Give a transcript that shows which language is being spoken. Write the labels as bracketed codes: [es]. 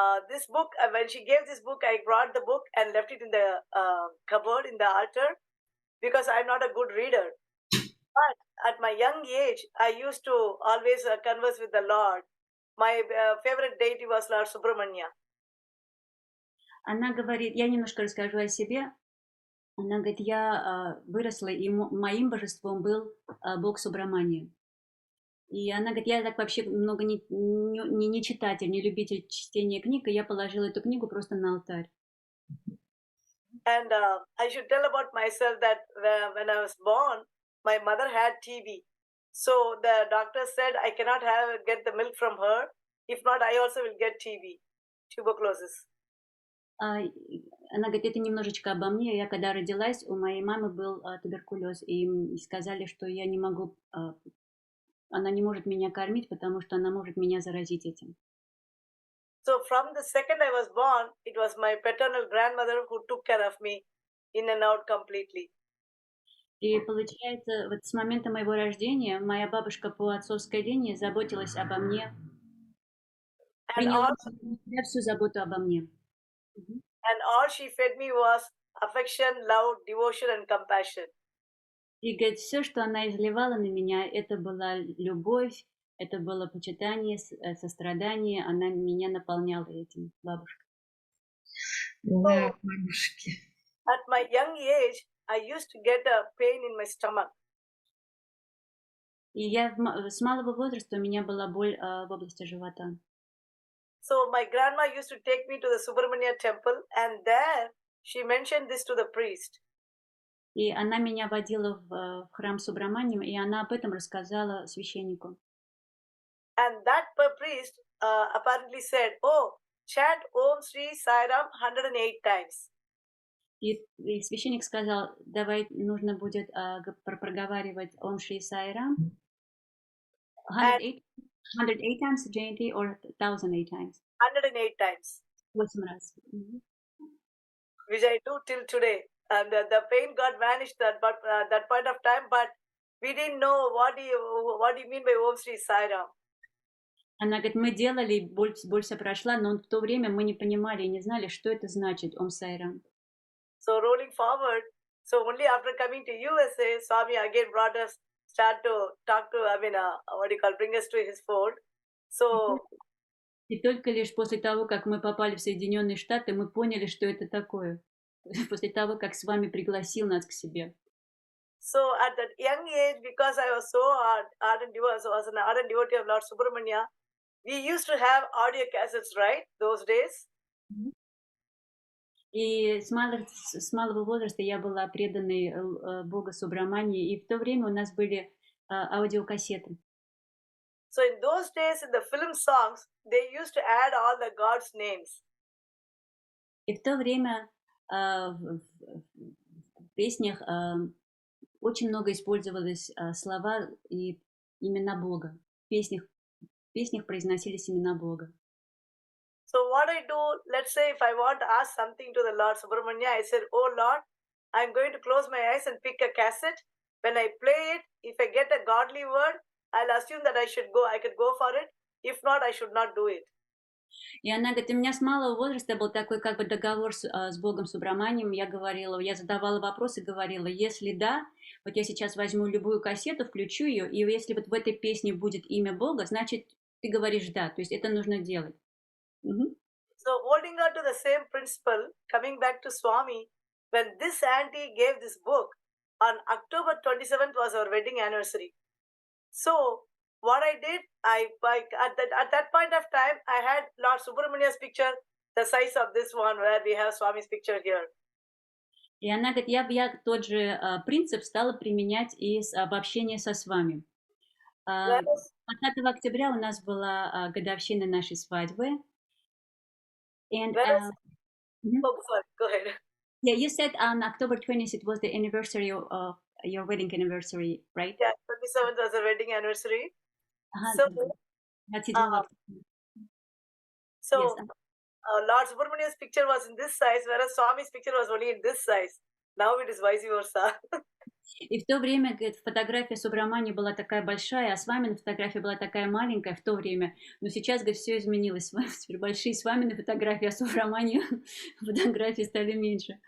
[en] This book, when she gave this book, I brought the book and left it in the cupboard in the altar because I'm not a good reader. But at my young age, I used to always converse with the Lord. My favorite deity was Lord Subramanya. [ru] Она говорит, я немножко расскажу о себе. Она говорит, я выросла, и моим божеством был Бог Субрамания. И она говорит, я так вообще много не читатель, не любитель чтения книг, и я положила эту книгу просто на алтарь. [en] And I should tell about myself that when I was born, my mother had TB. So the doctor said I cannot get the milk from her. If not, I also will get TB, tuberculosis. [ru] Она говорит, это немножечко обо мне. Я когда родилась, у моей мамы был туберкулез, и им сказали, что я не могу, она не может меня кормить, потому что она может меня заразить этим. [en] So from the second I was born, it was my paternal grandmother who took care of me in and out completely. [ru] И получается, вот с момента моего рождения моя бабушка по отцовской линии заботилась обо мне, приняла всю заботу обо мне. [en] And all she fed me was affection, love, devotion and compassion. [ru] И говорит, все, что она изливала на меня, это была любовь, это было почитание, сострадание. Она меня наполняла этим, бабушка. Да, бабушки. [en] At my young age, I used to get a pain in my stomach. [ru] И я с малого возраста у меня была боль в области живота. [en] So my grandma used to take me to the Subramanya temple, and there she mentioned this to the priest. [ru] И она меня водила в храм Субраманьям, и она об этом рассказала священнику. [en] And that priest apparently said, "Oh, chant Om Sri Sai Ram 108 times." [ru] И священник сказал, давай нужно будет проговаривать Ом Шри Саи Рам [en] 108 times, Jayanti, or 1008 times? 108 times. [ru] 8 раз. [en] Which I do till today. And the pain got vanished at that point of time, but we didn't know what do you mean by Om Shri Sai Ram. [ru] Она говорит, мы делали, боль вся прошла, но в то время мы не понимали и не знали, что это значит Ом Сай Рам. [en] So rolling forward, so only after coming to USA, Swami again brought us, start to talk to, bring us to his fold. So. [ru] И только лишь после того, как мы попали в Соединенные Штаты, мы поняли, что это такое. После того, как с вами пригласил нас к себе. [en] So at that young age, because I was so ardent devotee of Lord Subramanya, we used to have audio cassettes, right? Those days. [ru] И с малого возраста я была преданной Бога Субрамании, и в то время у нас были аудиокассеты. So in those days, in the film songs, they used to add all the gods' names. И в то время в песнях очень много использовалось слова и имена Бога. В песнях произносились имена Бога. [en] So what I do, let's say if I want to ask something to the Lord Subramanya, I said, oh Lord, I'm going to close my eyes and pick a cassette. When I play it, if I get a godly word, I'll assume that I could go for it. If not, I should not do it. [ru] И она говорит, у меня с малого возраста был такой как бы договор с Богом Субраманием. Я задавала вопросы, говорила, если да, вот я сейчас возьму любую кассету, включу ее, и если вот в этой песне будет имя Бога, значит, ты говоришь да, то есть это нужно делать. [en] So holding on to the same principle, coming back to Swami, when this auntie gave this book, on October 27th was our wedding anniversary. So what I did, at that point of time, I had Lord Subramania's picture, the size of this one, where we have Swami's picture here. [ru] И она говорит, я тот же принцип стала применять и в общении со Свами. 20 октября у нас была годовщина нашей свадьбы. [en] And, oh, sorry, go ahead. Yeah, you said on October 20th it was the anniversary of your wedding anniversary, right? Yeah, 27th was the wedding anniversary. Yes. Lord Subramania's picture was in this size, whereas Swami's picture was only in this size. Now it is vice versa. [ru] И в то время, говорит, фотография Субрамани была такая большая, а Свамина фотография была такая маленькая в то время. Но сейчас, говорит, все изменилось. Теперь большие Свамины фотографии, а Субрамани фотографии стали меньше.